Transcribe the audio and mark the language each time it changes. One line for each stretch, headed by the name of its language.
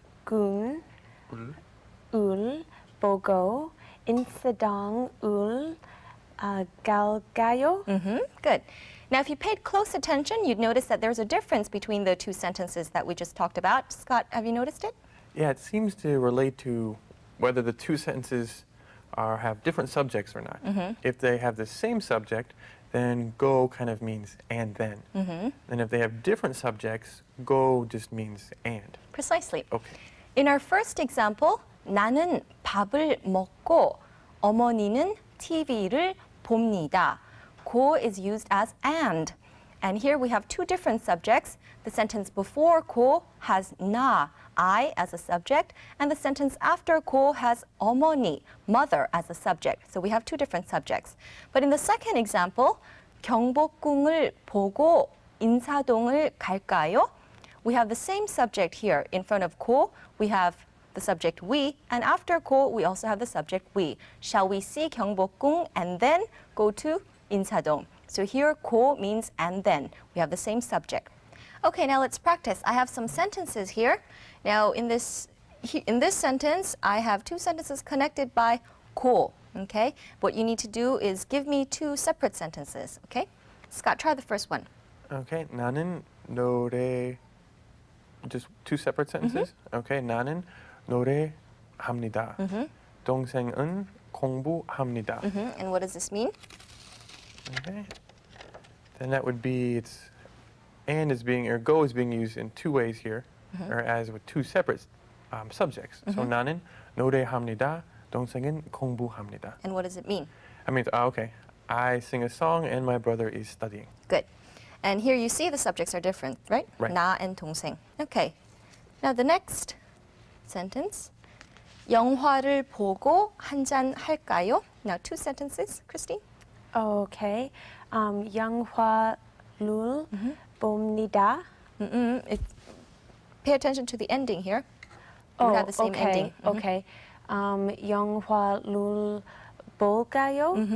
Korean: 경복궁을 보고 인사동을 갈까요?
English: Good. Now, if you paid close attention, you'd notice that there's a difference between the two sentences that we just talked about. Scott, have you noticed it? Yeah, it seems to relate to whether the two sentences have different subjects or not. If they have the same subject, then go kind of means and then. And if they have different subjects, go just means and. Precisely. Okay. In our first example,
Korean: 나는 밥을 먹고 어머니는 TV를 봅니다.
English: 고 is used as and. And here we have two different subjects. The sentence before 고 has 나, I, as a subject, and the sentence after 고 has 어머니, mother, as a subject. So we have two different subjects. But in the second example,
Korean: 경복궁을 보고 인사동을 갈까요?
English: We have the same subject here. In front of 고, we have the subject we, and after 고, we also have the subject we. Shall we see 경복궁 and then go to 인사동? So here, 고 means and then. We have the same subject. Okay, now let's practice. I have some sentences here. Now, in this sentence, I have two sentences connected by 고. Okay, what you need to do is give me two separate sentences. Okay, Scott, try the first one.
Korean: Okay, 나는 노래. Just two separate sentences. Okay, 나는 노래합니다. 동생은 공부합니다.
English: And what does this mean? Okay. Then that would be and is being or go is being used in two ways here, or as with two separate subjects.
Korean: So 나는 노래합니다. 동생은 공부합니다.
English: And what does it mean? I mean, okay, I sing a song and my brother is studying. Good. And here you see the subjects are different, right? Right. 나 and 동생. Okay. Now the next sentence.
Korean: 영화를 보고 한잔 할까요?
English: Now two sentences, Christine.
Korean: Okay. 영화를 봅니다.
English: Pay attention to the ending here. We have the same okay. ending.
Korean: Okay. 영화를 볼까요?